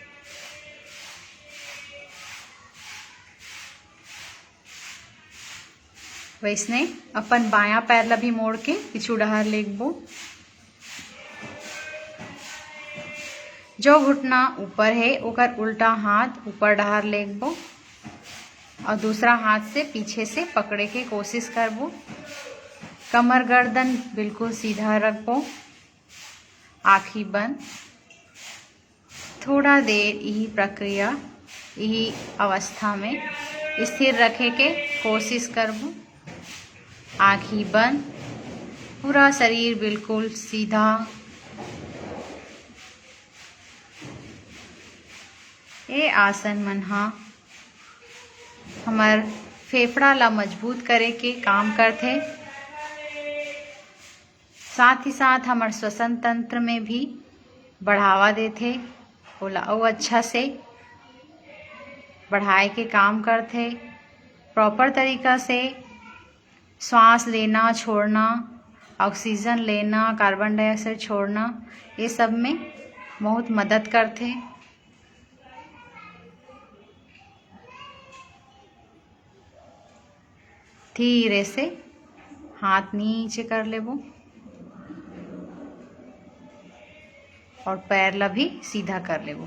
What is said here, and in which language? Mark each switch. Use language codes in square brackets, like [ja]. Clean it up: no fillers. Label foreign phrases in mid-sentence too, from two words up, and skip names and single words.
[hne] वैसने अपन बायां पैर ला भी मोड़ के पीछू डहार लेगबो। जो घुटना ऊपर है ओकर उल्टा हाथ ऊपर डहार लेगबो और दूसरा हाथ से पीछे से पकड़े के कोशिश करबो। कमर गर्दन बिल्कुल सीधा रखबो। आँखी बंद। थोड़ा देर यही प्रक्रिया यही अवस्था में स्थिर रखे के कोशिश करबो। आँखी बंद, पूरा शरीर बिल्कुल सीधा। ये आसन मन हा हमर फेफड़ा ला मजबूत करे के काम करथे। साथ ही साथ हमर श्वसन तंत्र में भी बढ़ावा देथे। ओला और अच्छा से बढ़ाए के काम करथे। प्रॉपर तरीका से सांस लेना छोड़ना, ऑक्सीजन लेना, [en] carbon dioxide [hne] छोड़ना, ये सब में बहुत मदद करथे। धीरे से हाथ नीचे कर लेबो और पैर ला भी सीधा कर लेबो।